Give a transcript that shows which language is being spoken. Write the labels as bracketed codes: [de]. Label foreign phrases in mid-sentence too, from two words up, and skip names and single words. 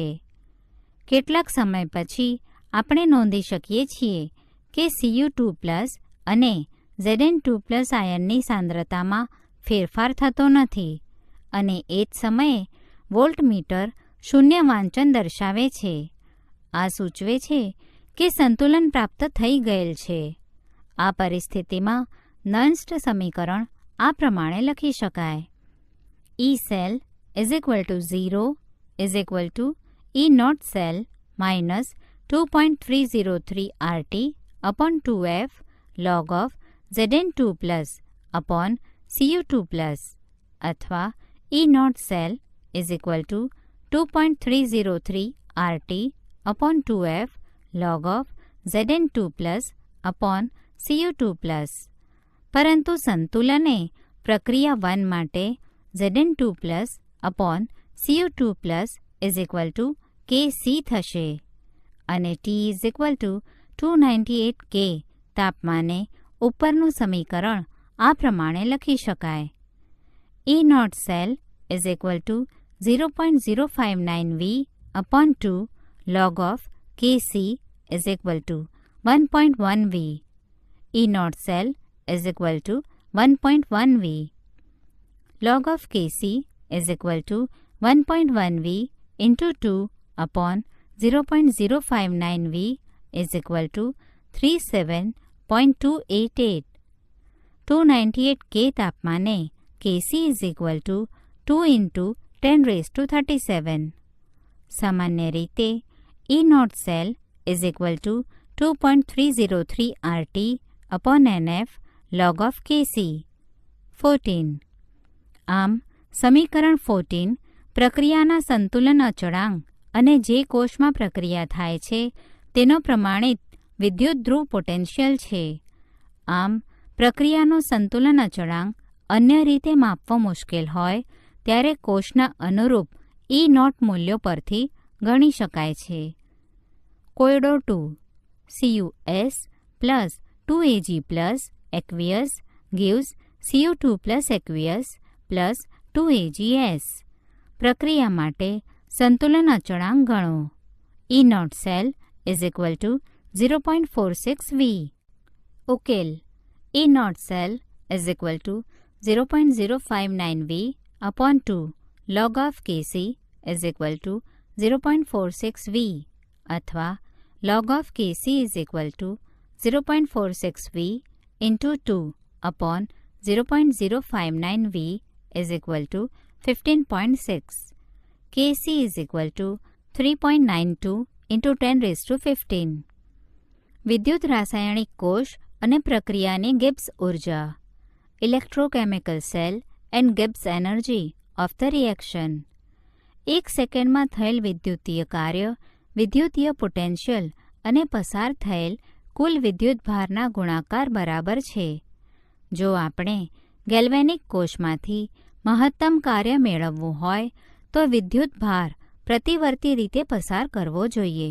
[gu] કેટલાક સમય પછી આપણે નોંધી શકીએ છીએ કે Cu2 પ્લસ અને Zn2 પ્લસ આયનની સાંદ્રતામાં ફેરફાર થતો નથી અને એ જ સમયે વોલ્ટમીટર શૂન્ય વાંચન દર્શાવે છે. આ સૂચવે છે કે સંતુલન પ્રાપ્ત થઈ ગયેલ છે. આ પરિસ્થિતિમાં નન્સ્ટ સમીકરણ આ પ્રમાણે લખી શકાય: [en] E cell is equal to 0 is equal to E0 cell minus 2.303 RT upon 2F log of Zn2 plus upon Cu2 plus અથવા E0 cell is equal to 2.303 RT upon 2F log of Zn2 plus upon Cu2 plus. [gu] પરંતુ સંતુલને પ્રક્રિયા 1 માટે [en] Zn2 plus upon Cu2 plus is equal to Kc [gu] થશે અને [en] T is equal to 298 K [gu] તાપમાને ઉપરનું સમીકરણ આ પ્રમાણે લખી શકાય: [en] E0 cell is equal to 0.059 V upon 2 log of Kc is equal to 1.1 V. E0 cell is equal to 1.1 V. Log of Kc is equal to 1.1 V into 2 upon 0.059 V is equal to 37.288. 298 K તાપમાને Kc is equal to 2 into 10 raised to 37. [gu] સામાન્ય રીતે [en] E0 cell is equal to 2.303 RT upon NF log of Kc. 14. [gu] આમ સમીકરણ 14 પ્રક્રિયાના સંતુલન અચળાંક અને જે કોષમાં પ્રક્રિયા થાય છે તેનો પ્રમાણિત વિદ્યુત ધ્રુવ પોટેન્શિયલ છે. આમ પ્રક્રિયાનો સંતુલન અચળાંક અન્ય રીતે માપવો મુશ્કેલ હોય ત્યારે કોષના અનુરૂપ E0 મૂલ્યો પરથી ગણી શકાય છે. [en] કોયડો 2 Cus plus 2Ag plus aqueous gives Cu2 plus aqueous plus 2Ags. [gu] પ્રક્રિયા માટે સંતુલન અચળાંક ગણો. [en] E0 cell is equal to 0.46 V. [gu] ઉકેલ. [en] E0 cell is equal to 0.059 V upon 2 log of Kc is equal to 0.46 V અથવા log of Kc is equal to 0.46 V into 2 upon 0.059 V is equal to 15.6. Kc is equal to 3.92 into 10 raised to 15. [gu] વિદ્યુત રાસાયણિક કોષ અને પ્રક્રિયાની ગિબ્સ ઉર્જા. [en] electrochemical cell and Gibbs energy of the reaction. [gu] 1 સેકન્ડમાં થયેલ વિદ્યુતીય કાર્ય, વિદ્યુતીય પોટેન્શિયલ અને પસાર થયેલ કુલ વિદ્યુતભારના ગુણાકાર બરાબર છે. જો આપણે ગેલ્વેનિક કોષમાંથી મહત્તમ કાર્ય મેળવવું હોય તો વિદ્યુતભાર પ્રતિવર્તી રીતે પસાર કરવો જોઈએ.